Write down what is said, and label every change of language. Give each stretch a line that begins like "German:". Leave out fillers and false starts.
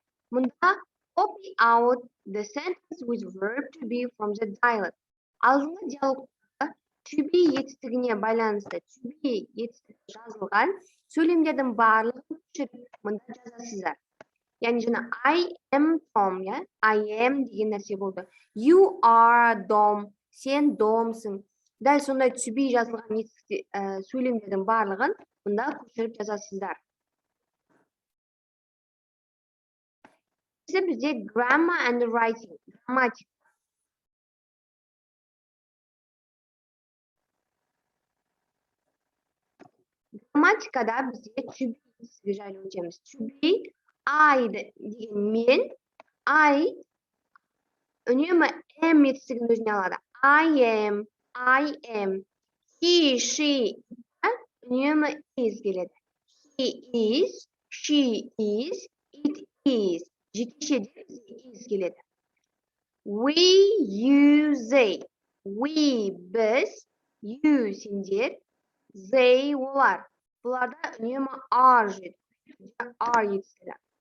Kazakh: Мұнда
English: copy out the sentence with verb to be from the dialog.
Kazakh: Алдыңғы диалогта to be етістігіне байланысты to be етістігі жазылған сөйлемдердің барлығын көшіріп мұнда жазасыздар. Яғни жаңа
English: I am Tom,
Kazakh: я? I am деген нәрсе болды.
English: You are Dom,
Kazakh: сен Домсың. Дәл сондай to be жазылған сөйлемдердің барлығын мұнда көшіріп жазасыздар. Бізде
English: grammar and writing, грамматика.
Kazakh: Грамматикада бізде to be жайлы өтеміз. To be, I деген мен, I үнемі am етістігін өзіне алады.
English: I am.
Kazakh: He, she үнемі is келеді.
English: He is, she is, it is.
Kazakh: Жетекшеде is келеді.
English: We, you, they. We, біз, you, сендер, they, олар.
Kazakh: Бұларда үнемі are жетеді. Are етістігі.